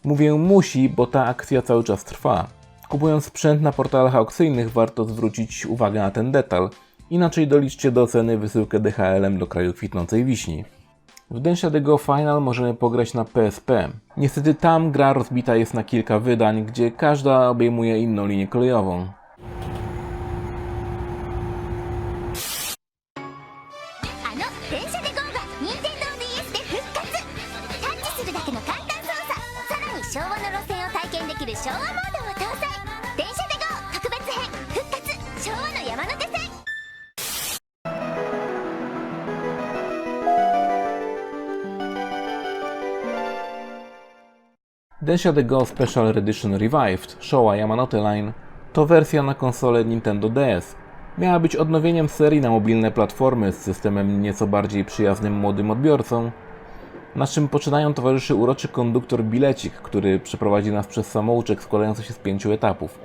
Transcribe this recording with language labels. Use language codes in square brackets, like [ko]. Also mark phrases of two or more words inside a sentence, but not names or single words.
[pl] Mówię musi, bo ta akcja cały czas trwa. Kupując sprzęt na portalach aukcyjnych warto zwrócić uwagę na ten detal, inaczej doliczcie do ceny wysyłkę DHL-em do kraju kwitnącej wiśni. W Densha de Go Final możemy pograć na PSP. Niestety tam gra rozbita jest na kilka wydań, gdzie każda obejmuje inną linię kolejową. [ja] あの電車で GO が Nintendo DS で復活。タッチするだけの簡単操作、さらに昭和の路線を体験できる昭和モードも搭載。電車で GO 特別編復活昭和の山手線。 [pl] Densha de Go Special Edition Revived Showa Yamanote Line to wersja na konsolę Nintendo DS. Miała być odnowieniem serii na mobilne platformy z systemem nieco bardziej przyjaznym młodym odbiorcom. Naszym poczynaniom towarzyszy uroczy konduktor Bilecik, który przeprowadzi nas przez samouczek składający się z 5 etapów.